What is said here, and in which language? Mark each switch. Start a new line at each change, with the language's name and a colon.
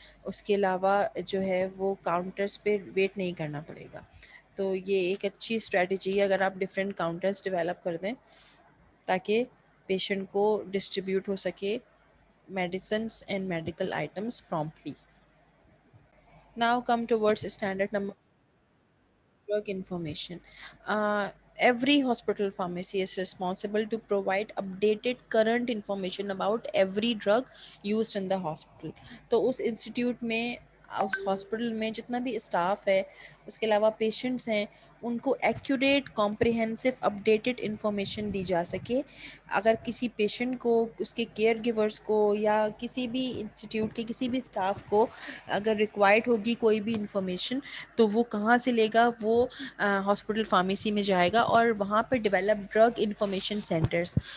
Urdu: اس کے علاوہ جو ہے وہ کاؤنٹرس پہ ویٹ نہیں کرنا پڑے گا. تو یہ ایک اچھی اسٹریٹجی ہے اگر آپ ڈفرینٹ کاؤنٹرس ڈیولپ کر دیں تاکہ پیشنٹ کو ڈسٹریبیوٹ ہو سکے
English: medicines and medical items promptly. Now come towards standard number drug information. Every hospital pharmacy is responsible to provide updated current information about every drug used in the hospital.
Urdu: تو اس institute میں اس hospital میں جتنا بھی staff ہے, اس کے علاوہ patients ہیں, ان کو ایکوریٹ کمپریہنسو اپڈیٹڈ انفارمیشن دی جا سکے. اگر کسی پیشنٹ کو, اس کے کیئر گیورس کو, یا کسی بھی انسٹیٹیوٹ کے کسی بھی اسٹاف کو اگر ریکوائرڈ ہوگی کوئی بھی انفارمیشن, تو وہ کہاں سے لے گا؟ وہ ہاسپٹل فارمیسی میں جائے گا, اور وہاں پہ ڈیولپ ڈرگ انفارمیشن سینٹرز.